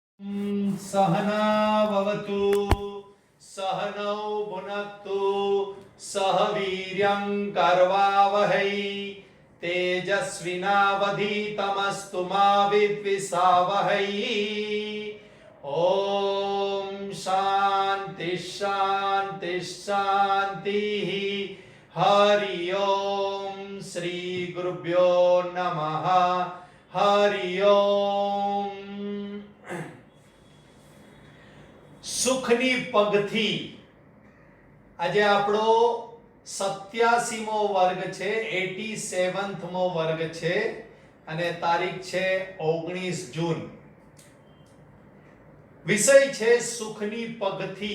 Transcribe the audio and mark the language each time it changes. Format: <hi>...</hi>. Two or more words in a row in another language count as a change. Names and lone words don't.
<sa>सहनाववतु सहनौ भुनक्तु सह वीर्यं करवावहै तेजस्विनावधीतमस्तु मा विद्विषावहै। ओम शांति शांति शांतिः। हरि ओम श्री गुरुभ्यो नमः। हरि ओम।</sa> <gu>સુખની પગથી આજે આપણો 87મો વર્ગ છે, 87મો વર્ગ છે અને તારીખ છે 19 જૂન. વિષય છે સુખની પગથી.</gu>